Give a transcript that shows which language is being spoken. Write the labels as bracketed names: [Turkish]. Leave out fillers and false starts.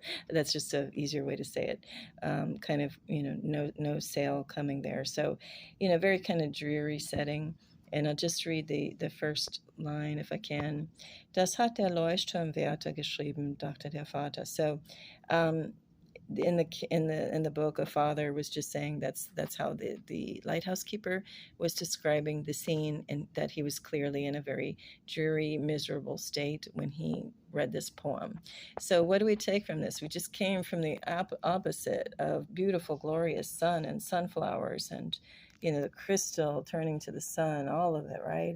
[English] That's just an easier way to say it. Kind of, no sail coming there. So, very kind of dreary setting. And I'll just read the first line if I can. [German] Das hat der Leuchtturmwärter geschrieben, dachte der Vater. [English] So, in the book, a father was just saying that's how the lighthouse keeper was describing the scene, and that he was clearly in a very dreary, miserable state when he read this poem. So what do we take from this? We just came from the opposite of beautiful, glorious sun and sunflowers and the crystal turning to the sun, all of it, right?